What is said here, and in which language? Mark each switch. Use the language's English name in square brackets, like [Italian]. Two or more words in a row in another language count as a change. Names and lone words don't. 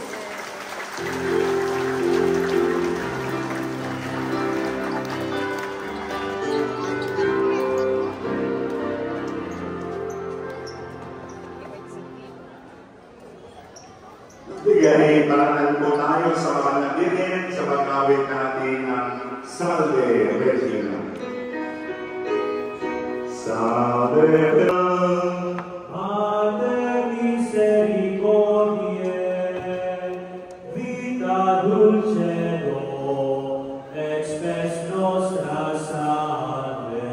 [Filipino] Bigay parangal po tayo sa mga nagdirin sa pag-awit natin ng Salve Regina. [Latin] Salve Regina. Mater misericordiae, vita dulcedo, ex spes nostra salve.